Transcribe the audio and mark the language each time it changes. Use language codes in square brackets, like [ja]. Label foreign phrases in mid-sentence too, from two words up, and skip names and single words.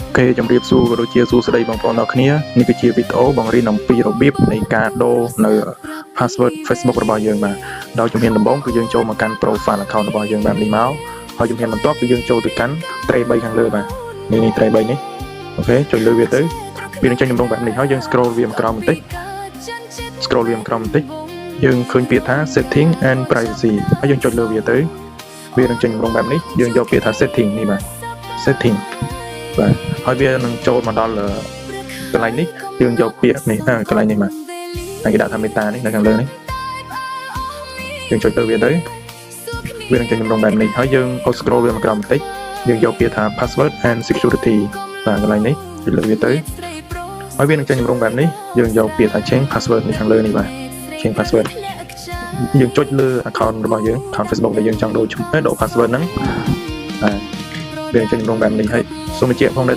[km] Ok ជំរាបសួរក៏ដូចជាសួស្តីបងប្អូនអរគ្នានេះគឺជាវីដេអូបង្រៀនអំពីរបៀបនៃការដូរនៅ password Facebook របស់យើងបាទដោយជំហានដំបូងគឺយើងចូលមកកាន់ [en] profile account [km] របស់យើងបែបនេះមកហើយជំហានបន្ទាប់គឺយើងចូលទៅកាន់ tray 3ខាងលើបាទនេះ tray 3នេះអូខេចុចលើវាទៅវានឹងចេញទម្រង់បែបនេះហើយយើង scroll វាមកក្រោមបន្តិច យើងឃើញពាក្យថា [en] setting and privacy [km] ហើយយើងចុចលើវាទៅវានឹងចេញទម្រង់បែបនេះយើងយកពាក្យថា setting នេះបាទ setting បាទហើយវានឹងចូលមកដល់កន្លែងនេះយើងយកពាក្យនេះកន្លែងនេះមកហើយគេដាក់ថា meta នេះនៅខាងលើនេះ យើងចុចទៅវាទៅវានឹងចេញទម្រង់បែបនេះហើយយើង scroll វាមកក្រោមបន្តិចយើងយកពាក្យថា [en] password and security [km] បាទកន្លែងនេះចុចលើវាទៅហើយវានឹងចេញទម្រង់បែបនេះយើងយកពាក្យថា [en] change password [km] នេះខាងលើនេះបាទ [en] change password [km] យើងចុចលើ account របស់យើង account Facebook ដែលយើងចង់ដូរ password ហ្នឹងវាចេញរងបែបនេះហើយសូមបញ្ជាក់ផងដែរ